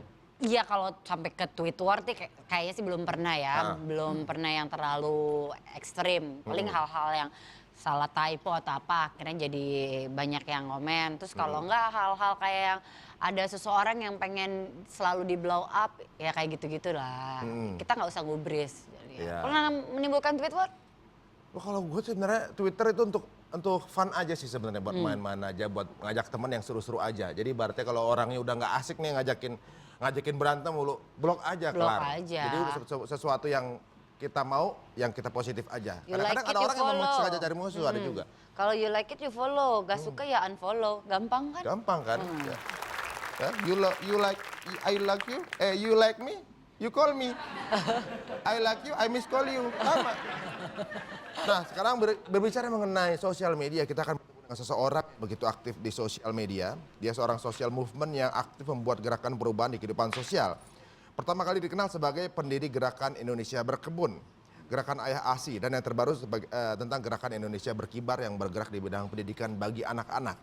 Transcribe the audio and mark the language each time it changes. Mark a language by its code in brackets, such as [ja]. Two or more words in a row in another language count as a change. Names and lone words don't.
[id] Iya kalau sampai ke [en] tweet war [id] kayaknya sih belum pernah ya. Belum pernah yang terlalu ekstrim. Paling hal-hal yang salah typo atau apa akhirnya jadi banyak yang komen. Terus kalau enggak hal-hal kayak yang ada seseorang yang pengen selalu di [en] blow up [id] ya kayak gitu-gitu lah. Kita nggak usah gubris. Iya. Pernah menimbulkan [en] tweet war? [id] Wah, kalau gue sebenarnya Twitter itu untuk fun aja sih sebenarnya, buat main-main aja, buat ngajak teman yang seru-seru aja. Jadi berarti kalau orangnya udah nggak asik nih ngajakin berantem mulu, blok aja Blok kelar. aja. Jadi udah sesuatu yang kita mau, yang kita positif aja. [en] You [id] Kadang-kadang [en] like it, [id] ada [en] you [id] orang yang memang [en] follow. [id] sengaja cari musuh, ada juga. [en] Kalau you like it you follow, [id] gak suka ya unfollow. Gampang kan? Gampang kan? Ya. Ya, [en] you like me, you call me. I like you, I miss call you. [id] Sama. Nah, sekarang berbicara mengenai sosial media, kita akan bertemu dengan seseorang begitu aktif di sosial media. Dia seorang [en] social movement [id] yang aktif membuat gerakan perubahan di kehidupan sosial. Pertama kali dikenal sebagai pendiri gerakan Indonesia Berkebun. Gerakan Ayah ASI, dan yang terbaru tentang Gerakan Indonesia Berkibar yang bergerak di bidang pendidikan bagi anak-anak.